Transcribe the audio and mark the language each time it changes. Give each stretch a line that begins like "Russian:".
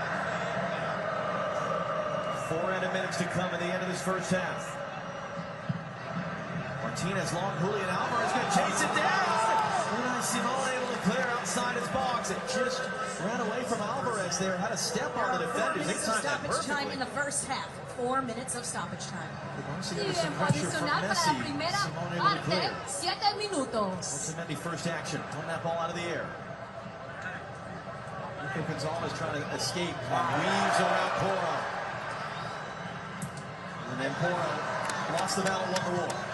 English: 4 minutes to come at the end of this first half. Martinez long, Julian Alvarez going to chase it down. Unai Simon able to clear outside his box. It just ran away from Alvarez there. Had a step on the defenders. 4 minutes of stoppage time in the first half. 4 minutes of stoppage time.
Spanish: Tiempo adicional para la primera parte, 7 minutos.
English: Otamendi first action. Pulling that ball out of the air. Nico Gonzalez trying to escape. Weaves around Porro. And then Porro lost the battle, won the war.